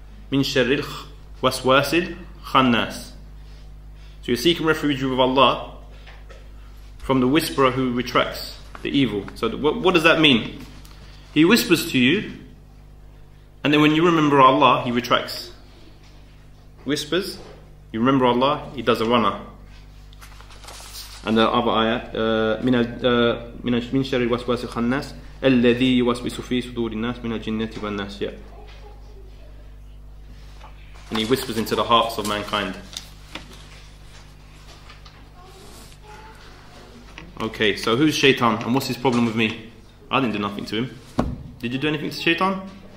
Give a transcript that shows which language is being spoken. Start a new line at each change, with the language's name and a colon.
Arabic: Min sharril waswasil khannas.
English: So you're seeking refuge with Allah from the whisperer who retracts the evil. So what does that mean? He whispers to you, and then when you remember Allah, he retracts. Whispers, you remember Allah, he does a runner. And the other ayah,
Arabic: من شر الوسواس الخناس الذي يوسوس في صدور الناس من الجنة والناس.
English: Yeah. And he whispers into the hearts of mankind. Okay, so who's Shaytan and what's his problem with me? I didn't do nothing to him. Did you do anything to Shaytan?